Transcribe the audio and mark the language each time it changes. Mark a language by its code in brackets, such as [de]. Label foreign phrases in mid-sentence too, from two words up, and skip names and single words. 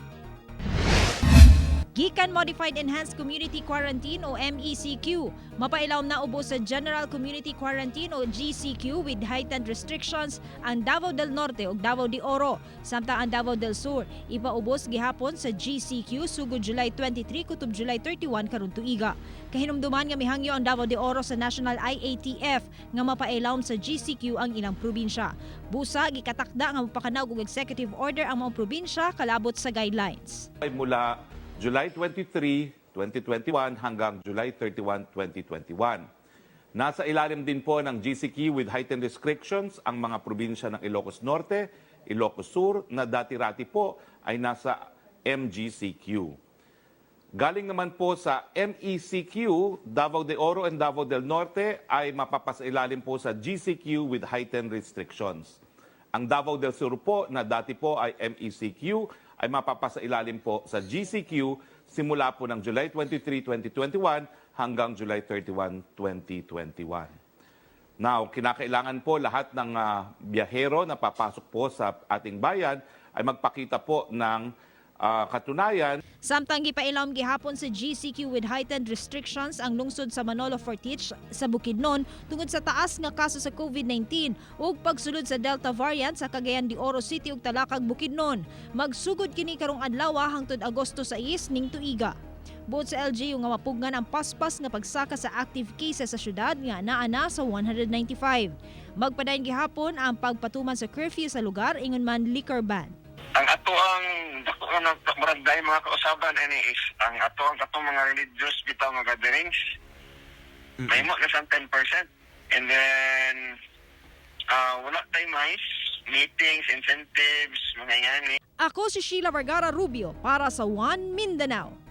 [ceb] Gikan Modified Enhanced Community Quarantine o MECQ, mapailawom na ubos sa General Community Quarantine o GCQ [en] with heightened restrictions [ceb] ang Davao del Norte ug Davao de Oro, samtang ang Davao del Sur ipaubos gihapon sa GCQ sugod July 23 kutob July 31 karon tuiga. Kahinumduman nga mihangyo ang Davao de Oro sa National IATF nga mapailawom sa GCQ ang ilang probinsya. Busa gikatakda nga mapakanaw og executive order ang mga probinsya kalabot sa guidelines. [tl] Mula July 23, 2021 hanggang July 31, 2021. Nasa ilalim din po ng GCQ [en] with heightened restrictions [tl] ang mga probinsya ng Ilocos Norte, Ilocos Sur na dati-rati po ay nasa MGCQ. Galing naman po sa MECQ, Davao de Oro and Davao del Norte ay mapapasailalim po sa GCQ [en] with heightened restrictions. [tl] Ang Davao del Sur po na dati po ay MECQ ay mapapasailalim po sa GCQ simula po ng July 23, 2021 hanggang July 31, 2021. Now, kinakailangan po lahat ng biyahero na papasok po sa ating bayan ay magpakita po ng katunayan. [ceb] Samtang gipailawom gihapon sa GCQ [en] with heightened restrictions [ceb] ang lungsod sa Manolo Fortich sa Bukidnon tungod sa taas nga kaso sa COVID-19 ug pagsulod sa Delta variant sa Cagayan de Oro City ug Talakag, Bukidnon. Magsugod kini karong adlaw hangtod Agosto 6 ning tuiga. Buot sa LGU nga mapugnan ang paspas nga pagsaka sa active cases sa syudad nga naa na sa 195. Magpadayon gihapon ang pagpatuman sa curfew sa lugar ingon man liquor ban. Ang ato ang barangay mga kausaban is ang ato ang katong mga religious bitaw nga gatherings. May mo na 10%. [tl] And then wala tayo mais, meetings, incentives, mga yan. Ako si Sheila Vergara Rubio para sa One Mindanao.